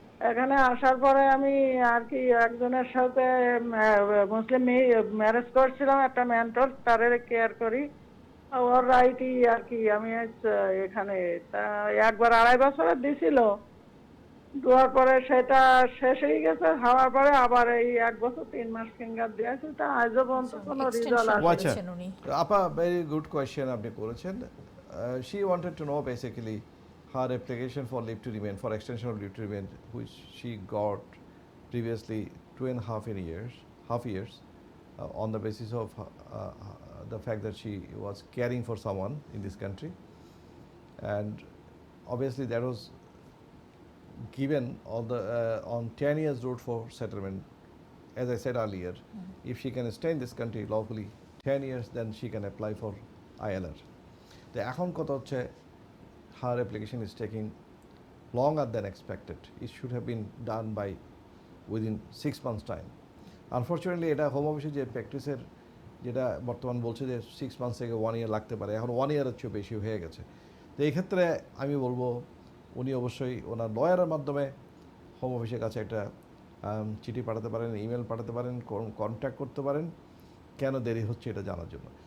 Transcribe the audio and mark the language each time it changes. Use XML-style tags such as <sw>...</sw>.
<bn>এখানে আসার পরে আমি আর কি একজনের সাথে মুসলিম ম্যারেজ করছিলাম, একটা মেন্টর, তারে কেয়ার করি, ওর রাইটই আর কি। আমি এখানে 1-2.5 বছরের দিছিল, দেওয়ার পরে সেটা শেষ হয়ে গেছে। হওয়ার পরে আবার এই 1 বছর 3 মাস ফিঙ্গার দিয়েছি, তা আজও পর্যন্ত কোনো রেজাল্ট আসেনি। আপা, ভেরি গুড কোয়েশ্চেন আপনি করেছেন।</bn> <en>She wanted to know basically her application for leave to remain, for extension of leave to remain, which she got previously 2.5 years, on the basis of the fact that she was caring for someone in this country, and obviously that was given on 10 years route for settlement. As I said earlier, if she can stay in this country lawfully 10 years, then she can apply for ILR.</en> <bn>তো এখন কথা হচ্ছে,</bn> <en>her application is taking longer than expected. It should have been done by within 6 months time.</en> <bn>Unfortunately, এটা home অফিসে যে প্র্যাকটিসের যেটা বর্তমান বলছে যে 6 months থেকে 1 year লাগতে পারে, এখন 1 year চেয়ে বেশি হয়ে গেছে। তো এই ক্ষেত্রে আমি বলবো উনি অবশ্যই ওনার লয়ারের মাধ্যমে হোম অফিসের কাছে একটা চিঠি পাঠাতে পারেন, ইমেল পাঠাতে পারেন, কন্ট্যাক্ট করতে পারেন কেন দেরি হচ্ছে এটা জানার জন্য।</bn>